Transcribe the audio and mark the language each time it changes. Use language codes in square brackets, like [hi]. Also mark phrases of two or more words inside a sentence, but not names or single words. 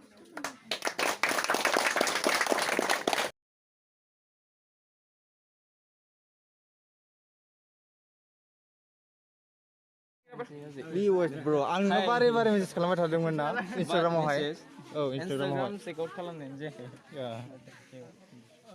[en] Viewers bro, [brx] आंनो बारे बारे मेसेज खालामबाय थादोंमोन ना Instagramआवहाय। औ Instagramआवहाय। Instagram [en] check out [brx] खालामनाय जायाखै।